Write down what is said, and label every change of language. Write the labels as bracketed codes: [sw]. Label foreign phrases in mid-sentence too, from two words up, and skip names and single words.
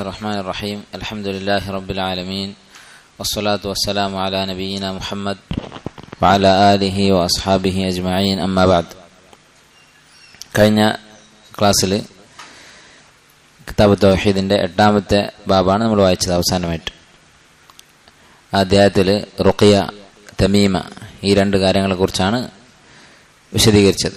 [ar] الرحمن الرحيم الحمد لله رب العالمين والصلاة والسلام على نبينا محمد وعلى آله وأصحابه أجمعين أما بعد. [ml] കഴിഞ്ഞ ക്ലാസ്സിൽ കിതാബ് തൗഹീദിൻ്റെ 8ാമത്തെ ബാബാണ് നമ്മൾ വായിച്ചത് അവസാനമായിട്ട്. ആ അധ്യായത്തിൽ റുഖിയ, തമീമ ഈ രണ്ട് കാര്യങ്ങളെക്കുറിച്ചാണ് വിശദീകരിച്ചത്.